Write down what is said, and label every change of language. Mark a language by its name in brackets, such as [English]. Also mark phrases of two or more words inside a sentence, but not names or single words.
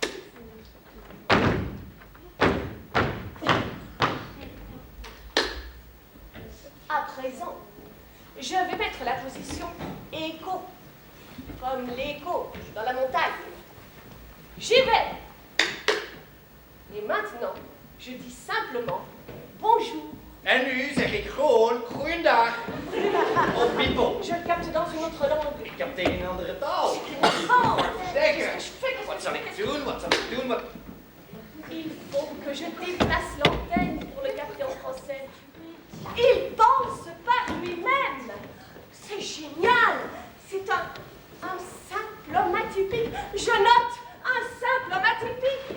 [French] À présent, je vais mettre la position écho, comme l'écho dans la montagne. J'y vais. Et maintenant, je dis simplement bonjour. [Dutch] En nu zeg ik gewoon goeiedag. Of piepel. [French] Je le capte dans une autre langue. [Dutch] Ik heb tegen een andere taal. Oh, Zeg, [French] qu'est-ce que je fais? [Dutch] wat zal ik doen? Wat zal ik doen? Wat... [French] Il faut que je déplace l'antenne pour le capter en français. Il pense par lui-même. C'est génial. C'est un Simploma Typique. Je note un Simploma Typique.